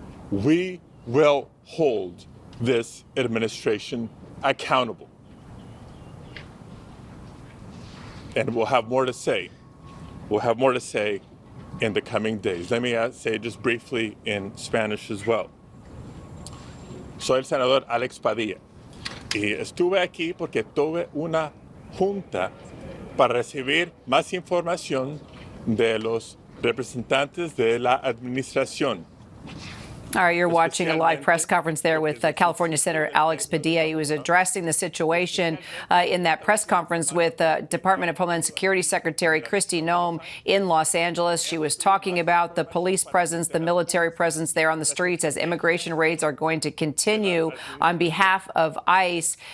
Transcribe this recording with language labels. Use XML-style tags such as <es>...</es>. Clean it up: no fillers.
<en>We will hold this administration accountable. And we'll have more to say. We'll have more to say in the coming days. Let me say just briefly in Spanish as well.</en> <es>Soy el senador Alex Padilla y estuve aquí porque tuve una junta para recibir más información de los representantes de la administración.</es> <en>All right, you're watching a live press conference there with California Senator Alex Padilla. He was addressing the situation in that press conference with Department of Homeland Security Secretary Kristi Noem in Los Angeles. She was talking about the police presence, the military presence there on the streets as immigration raids are going to continue on behalf of ICE.</en>